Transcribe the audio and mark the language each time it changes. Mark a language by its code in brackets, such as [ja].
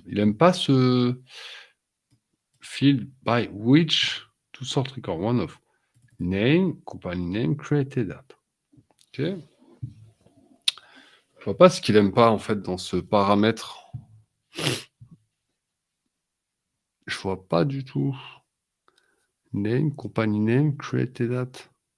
[fr] Il aime pas ce [en] field by which to sort record one of name, company name, created at. Ok. [fr] Je vois pas ce qu'il aime pas en fait dans ce paramètre. Je vois pas du tout. [en] Name, company name, created at.